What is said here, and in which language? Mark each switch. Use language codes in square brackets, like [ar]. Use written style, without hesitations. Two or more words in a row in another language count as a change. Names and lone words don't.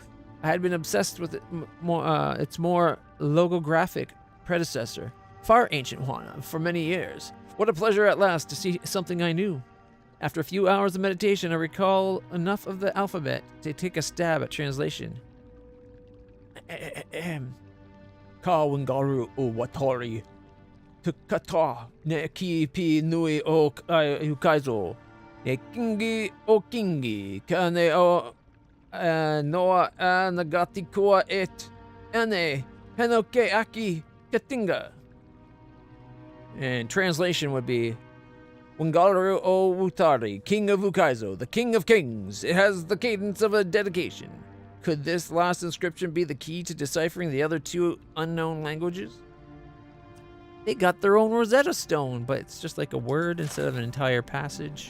[en] I had been obsessed with its more logographic predecessor, far ancient Huana, for many years. What a pleasure at last to see something I knew. After a few hours of meditation, I recall enough of the alphabet to take a stab at translation. Kawangaru o Watori. Tukata ne ki pi nui o ukaizo. Ne kingi o kingi. Kane o noa nagati kua et. Ane henoke aki katinga. And translation would be Wangaru o Wutari, King of Ukaizo, the King of Kings. It has the cadence of a dedication. Could this last inscription be the key to deciphering the other 2 unknown languages? They got their own Rosetta Stone, but it's just like a word instead of an entire passage.